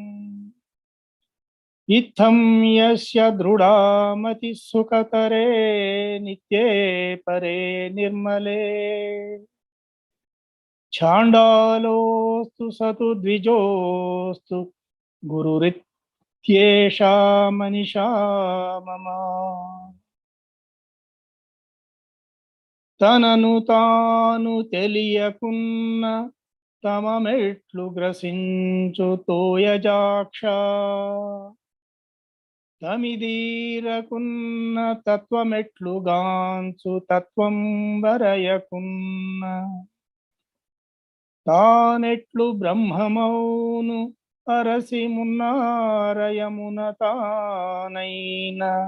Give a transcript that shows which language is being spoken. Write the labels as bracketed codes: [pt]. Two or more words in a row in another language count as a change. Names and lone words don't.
[sa] इत्थं यस्य दृढा मतिः सुखतरे नित्ये परे निर्मले छाण्डालोऽस्तु सतु द्विजोऽस्तु गुरुरित्येषा मनीषा मम [te] తనను తాను తెలియకున్న తమ మెట్లు గ్రసించు తోయజాక్ష తమిదీరకున్న తత్వమెట్లు గాంచు తత్వం వరయకున్న తానెట్లు బ్రహ్మమౌను అరసి మున్నారయమున తానైన